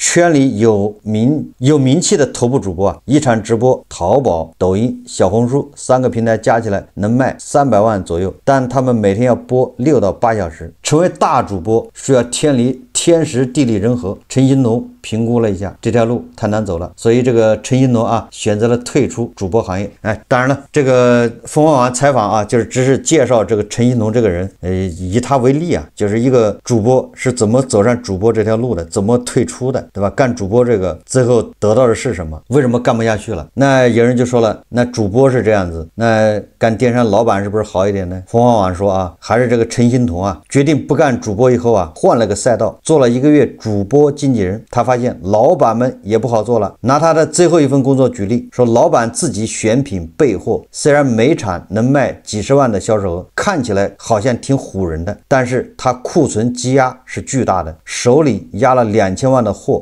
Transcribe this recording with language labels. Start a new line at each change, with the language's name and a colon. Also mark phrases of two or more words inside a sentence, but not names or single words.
Chinese: 圈裡有名氣的頭部主播啊，一場直播淘寶、抖音、小紅書3個平台加起來能賣300萬左右，但他們每天要播6到8小時。成為大主播需要天時地利人和，陳欣彤評估了一下，這條路太難走了，所以這個陳欣彤啊選擇了退出主播行業。哎，當然了，這個鳳凰網採訪啊，就是只是介紹這個陳欣彤這個人，以他為例啊，就是一個主播是怎麼走上主播這條路的，怎麼退出的，對吧？幹主播這個最後得到的是什麼？為什麼幹不下去了？那有人就說了，那主播是這樣子，那幹電商老板是不是好一點呢？鳳凰網說啊，還是這個陳欣彤啊，決定不幹主播以後啊，換了個賽道，做了1個月主播經紀人。他發現老板們也不好做了。拿他的最後一份工作舉例，說老板自己選品備貨，雖然每場能賣幾十萬的銷售額，看起來好像挺唬人的，但是他庫存積壓是巨大的，手裡壓了2000萬的貨。